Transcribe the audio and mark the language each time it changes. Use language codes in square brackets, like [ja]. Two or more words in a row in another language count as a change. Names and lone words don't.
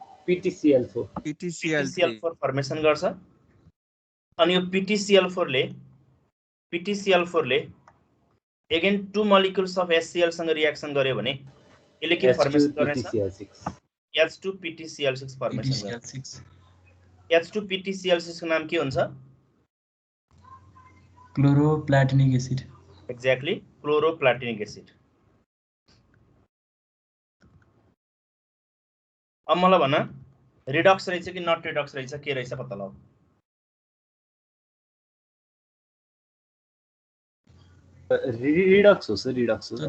[ne] PTCl4 फर्मेसन गर्छ। अनि यो PTCl4 ले [en] again 2 molecules of HCl [ne] सँग रिएक्सन गर्यो भने यसले के फर्मेसन गर्छ? H2PTCl6 फर्मेसन गर्छ। H2PTCl6 को नाम के हुन्छ? [en] chloroplatinic acid. exactly, chloroplatinic acid. [ne] अब मलाई भन, रिडक्स रहेछ कि [en] not redox [ne] रहेछ, के रहेछ पत्ता लगाऊ। रिडक्स हो सर, रिडक्स हो।